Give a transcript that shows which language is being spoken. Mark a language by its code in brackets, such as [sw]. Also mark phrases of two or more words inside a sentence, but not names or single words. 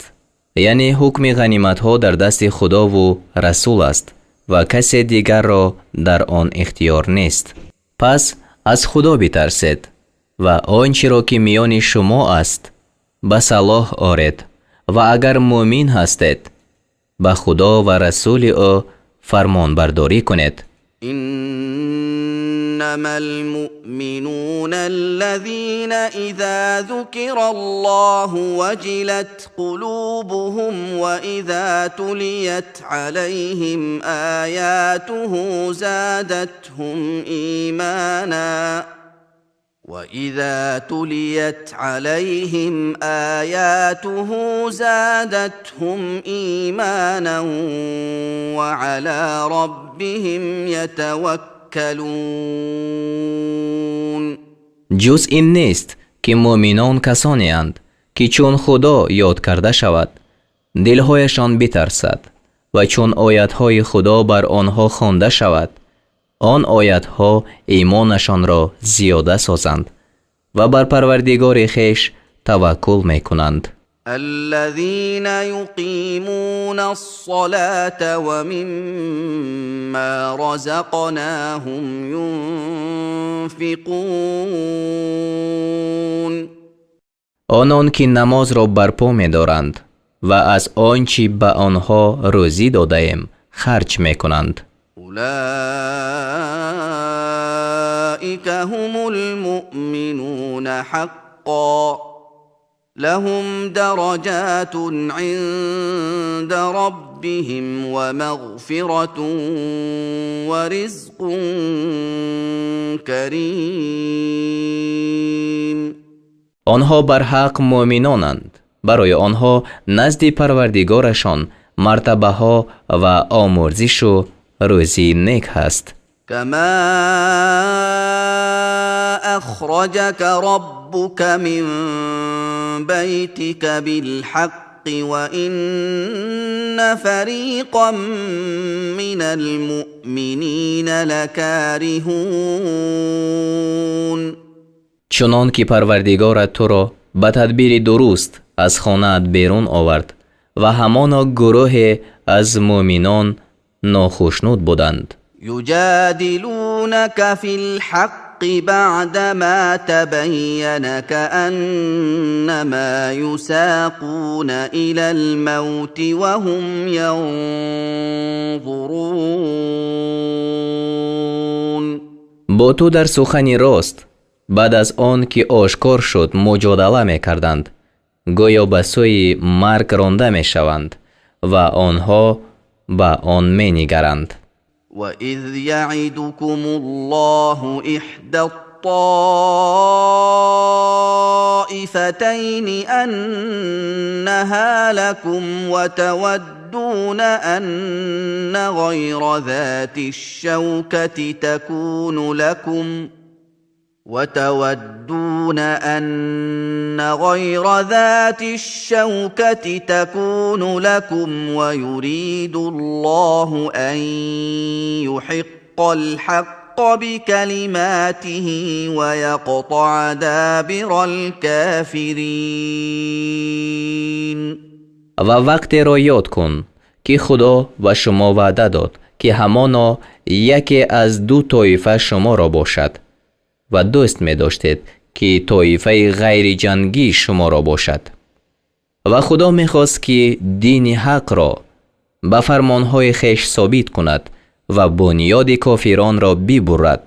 [tg] яъне ҳукми ғаниматҳо дар дасти Худову Расул аст ва касе дигарро дар он ихтиёр нест. пас аз Худо битарсед ва ончеро ки миёни шумо аст ба салоҳ оред ва агар муъмин ҳастед ба Худо ва Расули ӯ фармонбардорӣ кунед. [ar] إنما المؤمنون الذين إذا ذكر الله وجلت قلوبهم وإذا تليت عليهم آياته زادتهم إيمانا وعلى ربهم يتوكلون. [tg] ҷуз ин нест ки муъминон касонеанд ки чун Худо ёд карда шавад дилҳояшон битарсад ва чун оятҳои Худо бар онҳо хонда шавад он оятҳо имонашонро зиёда созанд ва бар Парвардигори хеш таваккул мекунанд. [ar] الذين يقيمون الصلاة ومما رزقناهم ينفقون. [tg] онон ки намозро барпо медоранд ва аз он чӣ ба онҳо рӯзӣ додаем харҷ мекунанд. [ar] أولئك هم المؤمنون حقا لهم درجات عند ربهم ومغفرة ورزق كريم. [tg] онҳо барҳақ муъминонанд. барои онҳо назди Парвардигорашон мартабаҳо ва омӯрзишу рӯзии нек ҳаст. [ar] كما أخرجك ربك من بيتك بالحق وإن فريقا من المؤمنين لكارهون. [tg] чунон ки Парвардигорат туро ба тадбири дуруст аз хонаат берун овард ва ҳамоно гурӯҳе аз муъминон нохушнуд буданд. [ar] يجادلونك في الحق بعدما تبين كأنما يساقون إلى الموت وهم ينظرون. [tg] бо ту дар сухани рост баъд аз он ки ошкор шуд муҷодала мекарданд гӯё ба сӯи марг ронда мешаванд ва онҳо ба он менигаранд. [ar] وَإِذْ يَعِدُكُمُ اللَّهُ إِحْدَى الطَّائِفَتَيْنِ أَنَّهَا لَكُمْ وَتَوَدُّونَ أَنَّ غَيْرَ ذَاتِ الشَّوْكَةِ تكون لكم ويريد الله أن يحق الحق بكلماته ويقطع دابر الكافرين. [tg] ва вақтеро ёд кун [fa] که خدا و شما وعده داد که همانا یکی از دو طایفه شما را باشد و دوست می داشتید که طایفه غیر جنگی شما را باشد. و خدا می خواست که دین حق را به فرمانهای خیش ثابت کند و بنیاد کافران را ببرد.